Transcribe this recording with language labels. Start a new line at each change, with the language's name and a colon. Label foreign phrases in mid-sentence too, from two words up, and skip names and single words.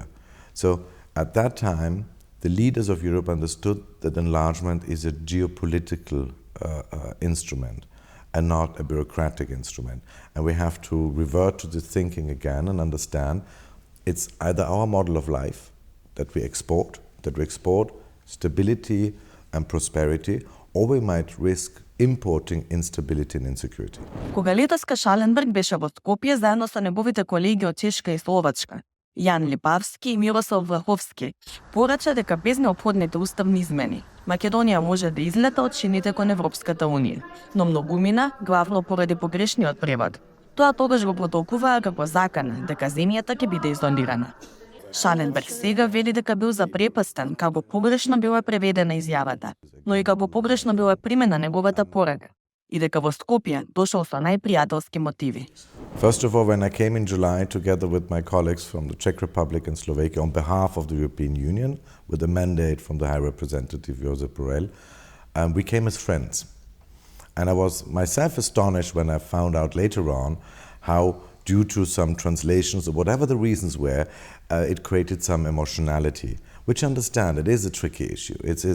English: So at that time, the leaders of Europe understood that enlargement is a geopolitical instrument and not a bureaucratic instrument. And we have to revert to this thinking again and understand it's either our model of life that we export stability and prosperity, or we might risk importing instability and insecurity.
Macedonian: Кога летоска Шаленберг беше во Скопје заедно со неговите колеги од Чешка и Словачка, Јан Липавски и Мирослав Влаховски, порача дека без неопходните уставни измени Македонија може да излета од шините кон Европската Унија, но многумина, главно поради погрешниот превод. Тоа тогаш го протолкуваа како закана дека земјата ќе биде изолирана. Шаленберг сега вели дека бил запрепастен како погрешно била преведена изјавата, но и како погрешно била примена неговата порака, и дека во Скопје дошол со најпријателски мотиви.
English: First of all, when I came in July together with my colleagues from the Czech Republic and Slovakia on behalf of the European Union, with a mandate from the High Representative Josep Borrell, we came as friends. And I was myself astonished when I found out later on how, due to some translations or whatever the reasons were, it created some emotionality, which I understand, it is a tricky issue.